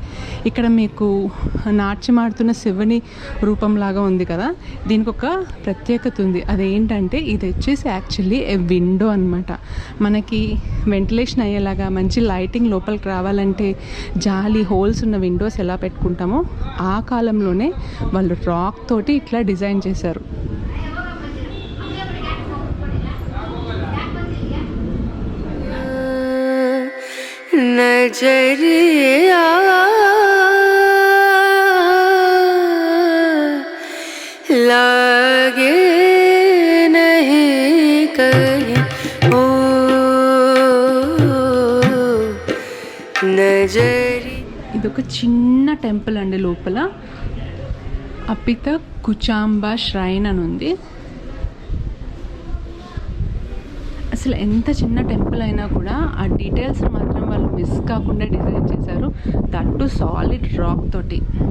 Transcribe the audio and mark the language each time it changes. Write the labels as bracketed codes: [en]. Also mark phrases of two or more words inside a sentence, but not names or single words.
[te] ఇక్కడ మీకు నాట్యమాడుతున్న శివుని రూపంలాగా ఉంది కదా, దీనికి ఒక ప్రత్యేకత ఉంది. అదేంటంటే ఇది వచ్చేసి [en] actually a window [te] అనమాట. మనకి వెంటిలేషన్ అయ్యేలాగా మంచి లైటింగ్ లోపలికి రావాలంటే జాలి హోల్స్ ఉన్న విండోస్ ఎలా పెట్టుకుంటామో ఆ కాలంలోనే వాళ్ళు రాక్ తోటి ఇట్లా డిజైన్ చేశారు. [hi] नजरिया लागे नहीं कहीं ओ नजरी. [te] ఇదొక చిన్న టెంపుల్ అండి. లోపల అపిత కుచాంబ ష్రైన్ అని ఉంది. అసలు ఎంత చిన్న టెంపుల్ అయినా కూడా ఆ డీటెయిల్స్ మాత్రం వాళ్ళు మిస్ కాకుండా డిజైన్ చేశారు, [en] that solid rock [te] తోటి.